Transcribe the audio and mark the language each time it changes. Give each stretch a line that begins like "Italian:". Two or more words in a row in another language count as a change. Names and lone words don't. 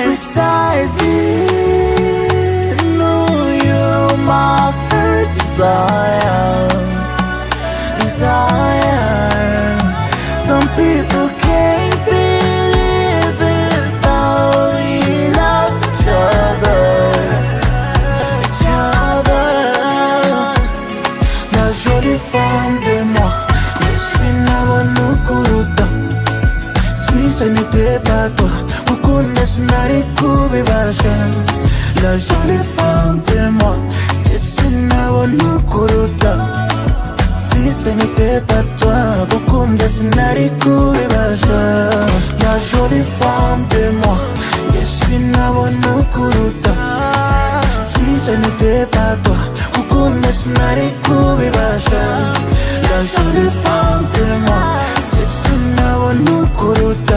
English: Precisely, know you my heart desire. Some people can't believe it, how we love each other.
French: La jolie femme de moi, je suis Urugi. Si ce n'était pas toi,
Kinyarwanda: ukunda sinari kubibasha.
French: La jolie femme de moi, je suis Urugi. Si ce n'était pas toi,
Kinyarwanda: ukunda sinari kubibasha.
French: La jolie femme de moi, je suis Urugi. Si ce n'était pas toi,
Kinyarwanda: ukunda sinari kubibasha.
French: La jolie femme de moi, je suis Urugi.